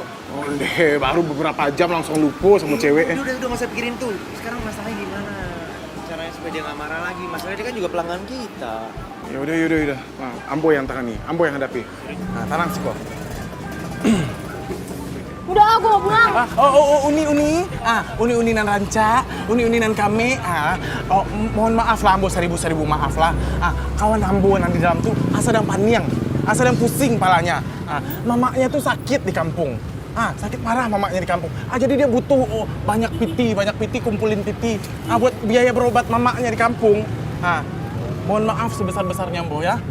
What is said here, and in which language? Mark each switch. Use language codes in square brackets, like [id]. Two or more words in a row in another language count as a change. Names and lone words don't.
[id] Oh, deh, baru beberapa jam langsung lupa sama cewek. Udah gak usah pikirin tuh. Sekarang masalahnya gimana? Caranya supaya dia gak marah lagi. Masalahnya dia kan juga pelanggan kita. Yaudah. Nah, Ambo yang tangani, Ambo yang hadapi. Nah, tenang sih kok. Udah, gue mau pulang. [min] Uni nan ranca, uni nan kami. [id] Mohon maaf lah, Ambo, seribu maaf lah. Kawan Ambo yang di dalam tuh sedang paniang, sedang pusing palanya. Mamanya tuh sakit di kampung. Sakit parah mamanya di kampung. Jadi dia butuh banyak piti, kumpulin piti. Buat biaya berobat mamanya di kampung. Mohon maaf sebesar-besarnya, Ambo ya.